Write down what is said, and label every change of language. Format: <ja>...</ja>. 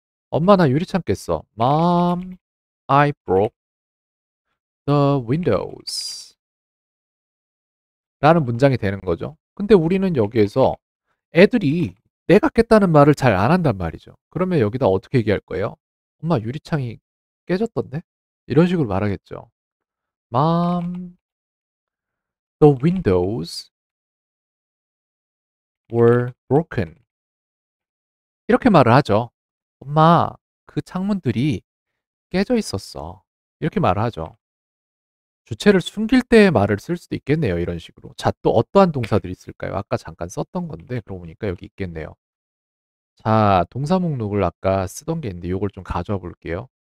<ko>엄마 나 유리창 깼어.</ko> <en>Mom, I broke the windows.</en> <ko>라는 문장이 되는 거죠. 근데 우리는 여기에서 애들이 내가 깼다는 말을 잘 안 한단 말이죠. 그러면 여기다 어떻게 얘기할 거예요? 엄마 유리창이 깨졌던데? 이런 식으로 말하겠죠.</ko> <en>Mom, the windows were broken.</en> <ko>이렇게 말을 하죠. 엄마, 그 창문들이 깨져 있었어. 이렇게 말을 하죠. 주체를 숨길 때의 말을 쓸 수도 있겠네요. 이런 식으로. 자, 또 어떠한 동사들이 있을까요? 아까 잠깐 썼던 건데, 그러고 보니까 여기 있겠네요. 자, 동사 목록을 아까 쓰던 게 있는데, 이걸 좀 가져와 볼게요.</ko>